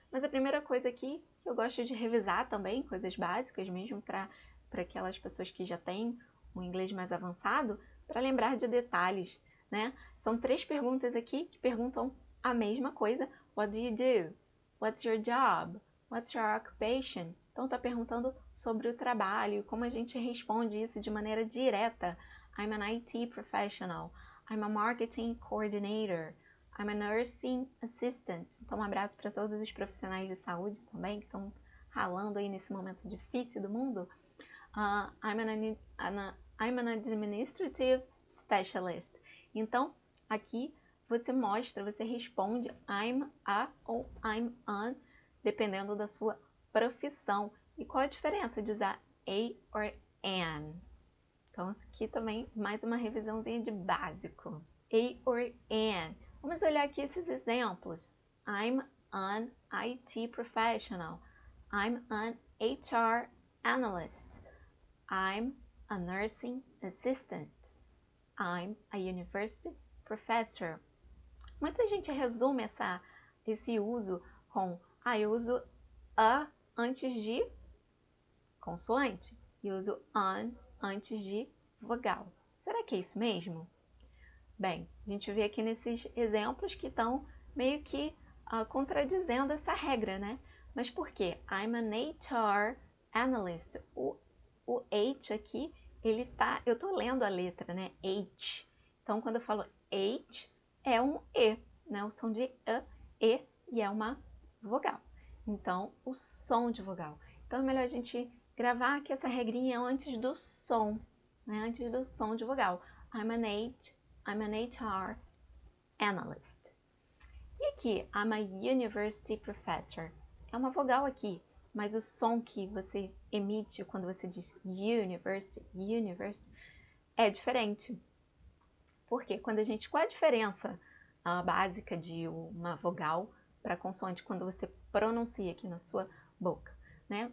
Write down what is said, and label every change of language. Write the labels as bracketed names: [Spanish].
[Portuguese] Mas a primeira coisa aqui que eu gosto de revisar também, coisas básicas mesmo para aquelas pessoas que já têm um inglês mais avançado, para lembrar de detalhes, né? São 3 perguntas aqui que perguntam a mesma coisa. [English] What do you do? What's your job? What's your occupation? [Portuguese] Então tá perguntando sobre o trabalho, como a gente responde isso de maneira direta. [English] I'm an IT professional. I'm a marketing coordinator. I'm a nursing assistant. [Portuguese] Então um abraço para todos os profissionais de saúde também que estão ralando aí nesse momento difícil do mundo. [English] I'm an administrative specialist. [Portuguese] Então, aqui você mostra, você responde I'm a ou I'm an, dependendo da sua profissão. E qual a diferença de usar a or an? Então, isso aqui também, mais uma revisãozinha de básico. [English] A or an. [Portuguese] Vamos olhar aqui esses exemplos. [English] I'm an IT professional. I'm an HR analyst. I'm a nursing assistant. I'm a university professor. [Portuguese] Muita gente resume esse uso com eu uso a antes de consoante e uso an antes de vogal. Será que é isso mesmo? Bem, a gente vê aqui nesses exemplos que estão meio que contradizendo essa regra, né? Mas por quê? [English] I'm an HR analyst. [Portuguese] O H aqui, eu tô lendo a letra, né? H. Então, quando eu falo H, é um E, né? O som de e é uma vogal. Então, o som de vogal. Então, é melhor a gente gravar aqui essa regrinha antes do som, né? Antes do som de vogal. [English] I'm an HR analyst. [Portuguese] E aqui, [English] I'm a university professor. [Portuguese] É uma vogal aqui, mas o som que você emite quando você diz university, é diferente. Por quê? Qual a diferença básica de uma vogal para consoante quando você pronuncia aqui na sua boca, né?